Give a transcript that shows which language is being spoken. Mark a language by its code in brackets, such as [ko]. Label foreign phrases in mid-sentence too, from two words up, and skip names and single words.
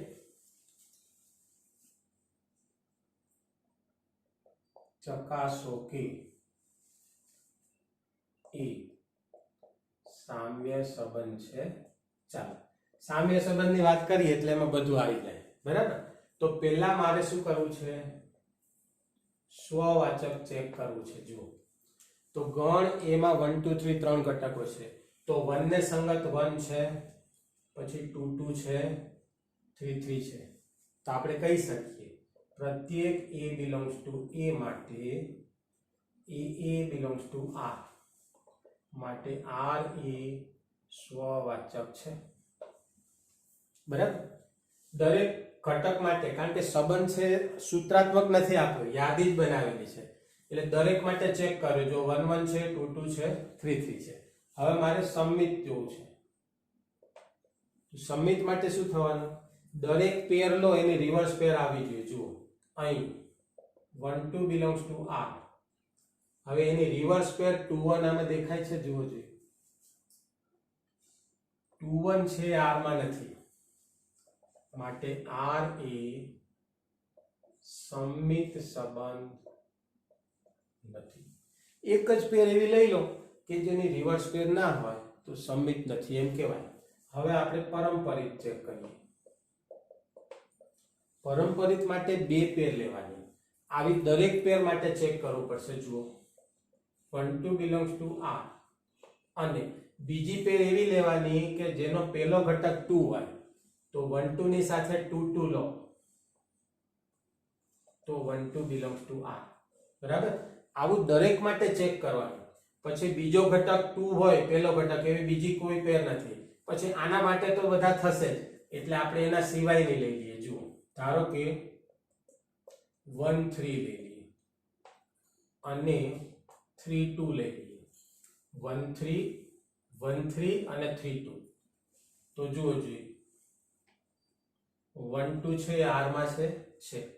[gu] ચકાસો કે એ સામ્ય સંબંધ છે ચાલો સામ્ય સંબંધની વાત કરીએ એટલે એમાં બધું આવી જાય બરાબર તો પહેલા મારે શું કરવું છે સ્વવાચક ચેક કરવું છે જુઓ તો ગણ એમાં 1 2 3 ત્રણ ઘટકો છે તો 1 ને સંગત 1 છે પછી 2 2 છે 3 3 છે તો આપણે કહી શકીએ પ્રત્યેક [en] a belongs to a [gu] માટે [en] a belongs to r [gu] માટે r એ સ્વવાચક છે બરાબર દરેક ઘટક માટે કારણ કે સંબંધ છે સૂત્રાત્મક નથી આપ્યો યાદી જ બનાવેલી છે એટલે દરેક માટે ચેક કર્યો જો 1 1 છે 2 2 છે 3 3 છે હવે મારે સમિત જોવું છે સમિત માટે શું થવાનું દરેક પેર લો એની રિવર્સ પેર આવી જોઈએ જુઓ અહીં 1 2 [en] belongs to r [gu] હવે એની રિવર્સ પેર 2 1 આમાં દેખાય છે જુઓ જોઈએ 2 1 છે r માં નથી માટે r એ સમિત સંબંધ નથી એક જ પેર એવી લઈ લો કે જેની રિવર્સ પેર ના હોય તો સમિત નથી એમ કહેવાય હવે આપણે પરંપરિત ચેક કરીએ પરંપરિત માટે બે પેર લેવાની આવી દરેક પેર માટે ચેક કરવું પડશે જુઓ 1 2 [en] belongs to r [gu] અને બીજી પેર એવી લેવાની કે જેનો પહેલો ઘટક 2 હોય તો 1 2 ની સાથે 2 2 લો તો 1 2 [en] belongs to r [gu] બરાબર આવું દરેક માટે ચેક કરવાનું પછી બીજો ઘટક 2 હોય પહેલો ઘટક એવી બીજી કોઈ પેર નથી પછી આના માટે તો બધા થશે જ એટલે આપણે એના સિવાયની લઈ લઈએ જુઓ ધારો કે 1 3 લઈ લઈએ અને 3 2 લઈ લઈએ 1 3 1 3 અને 3 2 તો જુઓ જોઈએ 1 2 છે r માં છે